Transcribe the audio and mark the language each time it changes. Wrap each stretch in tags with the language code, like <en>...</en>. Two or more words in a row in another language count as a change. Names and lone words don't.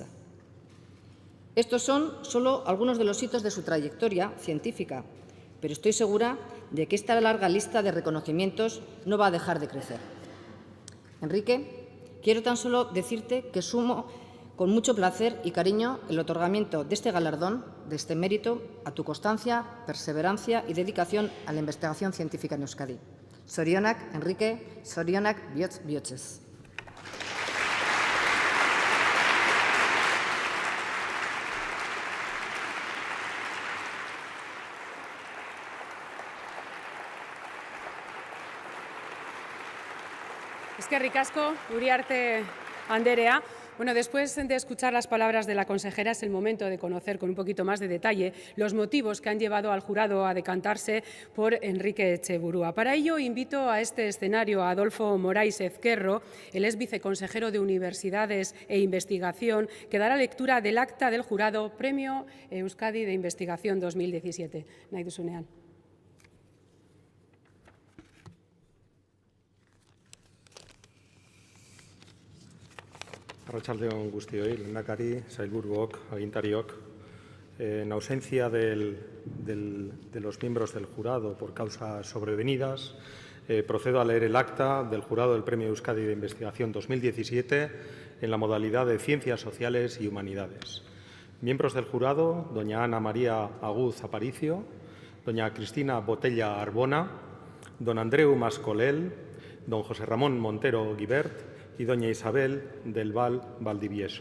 <es>Estos son solo algunos de los hitos de su trayectoria científica, pero estoy segura de que esta larga lista de reconocimientos no va a dejar de crecer. Enrique, quiero tan solo decirte que sumo con mucho placer y cariño el otorgamiento de este galardón, de este mérito, a tu constancia, perseverancia y dedicación a la investigación científica en Euskadi.</es> <eu>Zorionak, Enrique, zorionak bihotz bihotzez. Eskerrik asko, Uriarte Anderea.</eu> <es>Bueno, después de escuchar las palabras de la consejera, es el momento de conocer con un poquito más de detalle los motivos que han llevado al jurado a decantarse por Enrique Etxeburua. Para ello, invito a este escenario a Adolfo Morais Ezquerro, él es viceconsejero de Universidades e Investigación, que dará lectura del acta del jurado Premio Euskadi de Investigación 2017.</es> <eu>Nahi duzunean. Arratsaldeon guztioi, lehendakari, sailburuok, agintariok.</eu> <es>En ausencia de los miembros del jurado por causas sobrevenidas, procedo a leer el acta del jurado del Premio Euskadi de Investigación 2017 en la modalidad de Ciencias Sociales y Humanidades. Miembros del jurado, doña Ana María Aguz Aparicio, doña Cristina Botella Arbona, don Andreu Mascolel, don José Ramón Montero Guibert y doña Isabel del Val Valdivieso.</es>